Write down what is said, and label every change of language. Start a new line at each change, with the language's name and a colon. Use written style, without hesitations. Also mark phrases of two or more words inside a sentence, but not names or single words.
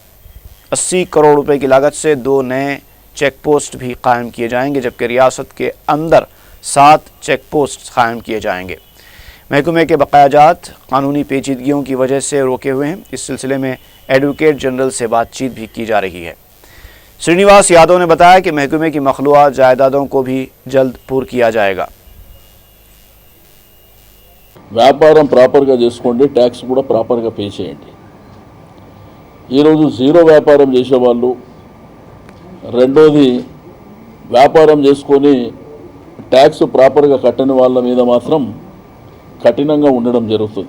Urdu: 80 کروڑ روپے کی لاگت سے 2 نئے
English: check post
Urdu: بھی قائم کیے جائیں گے، جبکہ ریاست کے اندر 7
English: check post
Urdu: قائم کیے جائیں گے۔ محکمے کے بقایا جات قانونی پیچیدگیوں کی وجہ سے روکے ہوئے ہیں، اس سلسلے میں
English: advocate general
Urdu: سے بات چیت بھی کی جا رہی ہے۔ سرینیواس یادو نے بتایا کہ محکمے کی مخلوعہ جائیدادوں کو بھی جلد پور کیا جائے گا۔
Telugu: వ్యాపారం ప్రాపర్గా చేసుకోండి, ట్యాక్స్ కూడా ప్రాపర్గా పే చేయండి। ఈరోజు జీరో వ్యాపారం చేసేవాళ్ళు, రెండోది వ్యాపారం చేసుకొని ట్యాక్స్ ప్రాపర్గా కట్టని వాళ్ళ మీద మాత్రం కఠినంగా ఉండడం జరుగుతుంది।